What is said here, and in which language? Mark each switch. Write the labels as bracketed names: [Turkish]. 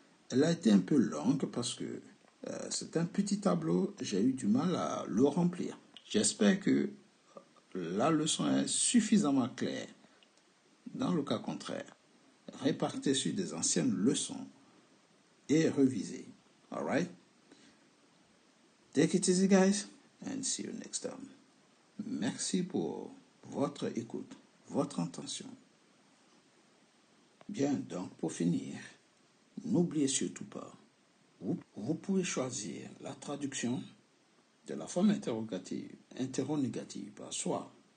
[French] Elle a été un peu longue parce que c'est un petit tableau, j'ai eu du mal à le remplir. J'espère que la leçon est suffisamment claire. Dans le cas contraire, répartez sur des anciennes leçons et revisez. [English] Alright? Take it easy, guys, and see you next time. [French] Merci pour votre écoute, votre attention. Bien, donc, pour finir, n'oubliez surtout pas, vous pouvez choisir la traduction de la forme interrogative, interrogative, soit